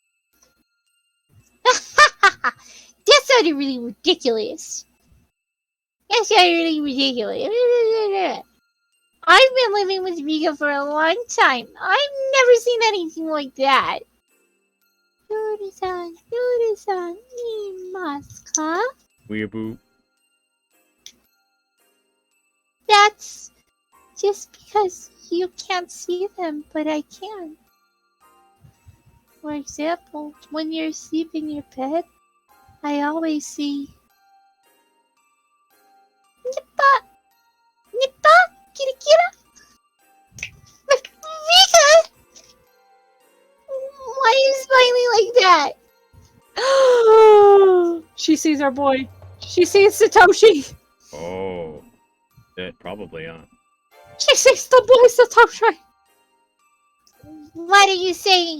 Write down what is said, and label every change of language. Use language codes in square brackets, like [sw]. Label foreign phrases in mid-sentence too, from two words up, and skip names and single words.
[en] That sounded really ridiculous. That sounded really ridiculous. I've been living with Rika for a long time. I've never seen anything like that. [ja] Yuri-san imasu ka? [en] Weeaboo. That's just because you can't see them, but I can. For example, when you're asleep in your bed, I always see Nippa! [ja] Nippa! Kira Kira! [en] Rika! Why are you smiling like that? She sees our boy. She sees Satoshi. Oh. It probably, huh? She sees the boy Satoshi. What are you saying?